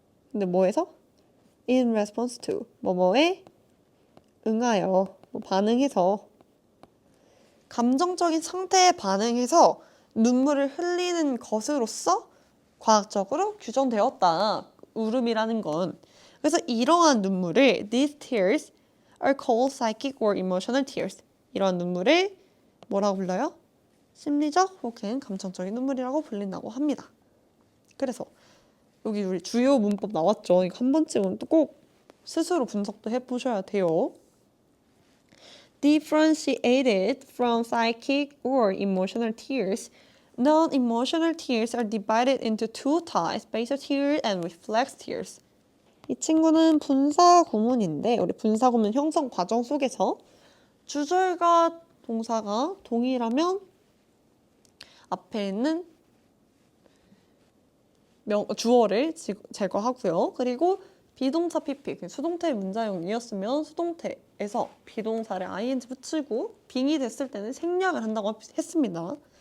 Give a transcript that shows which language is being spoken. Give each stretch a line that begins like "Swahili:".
Korean: 근데 뭐에서?
English: In response to
Korean: 뭐뭐에 응하여 반응해서 감정적인 상태에 반응해서 눈물을 흘리는 것으로서 과학적으로 규정되었다. 울음이라는 건. 그래서 이러한 눈물을
English: these tears are called psychic or emotional tears.
Korean: 이러한 눈물을 뭐라고 불러요? 심리적 혹은 감정적인 눈물이라고 불린다고 합니다. 그래서 여기 우리 주요 문법 나왔죠. 이거 한 번쯤은 또 꼭 스스로 분석도 해보셔야 돼요.
English: Differentiated from psychic or emotional tears, non-emotional tears are divided into two types, basic tears and reflex tears.
Korean: 이 친구는 분사 구문인데 우리 분사 구문 형성 과정 속에서 주절과 동사가 동일하면 앞에 있는 주어를 제거하고요. 그리고 비동사 PP, 수동태 문자형이었으면 수동태에서 비동사를 ing 붙이고 빙이 됐을 때는 생략을 한다고 했습니다.